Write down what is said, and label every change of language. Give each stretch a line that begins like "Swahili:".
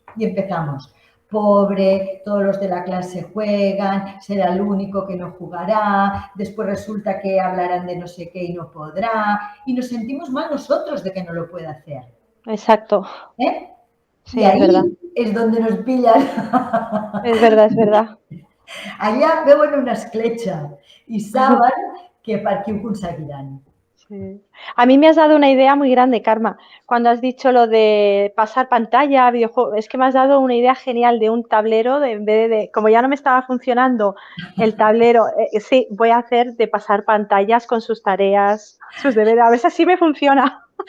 Spanish: Y empezamos, pobre, todos los de la clase juegan, será el único que no jugará, después resulta que hablarán de no sé qué y no podrá, y nos sentimos mal nosotros de que no lo pueda hacer. Exacto. Sí, y ahí es donde nos pillan. Es verdad, es verdad.
Catalan: Allà veuen una escletxa y saben que per aquí ho aconseguiran.
Spanish: Sí. A mí me has dado una idea muy grande, Carme. Cuando has dicho lo de pasar pantalla, videojuegos, es que me has dado una idea genial de un tablero, en vez de, como ya no me estaba funcionando el tablero, sí, voy a hacer de pasar pantallas con sus tareas, sus deberes, a ver si así me funciona.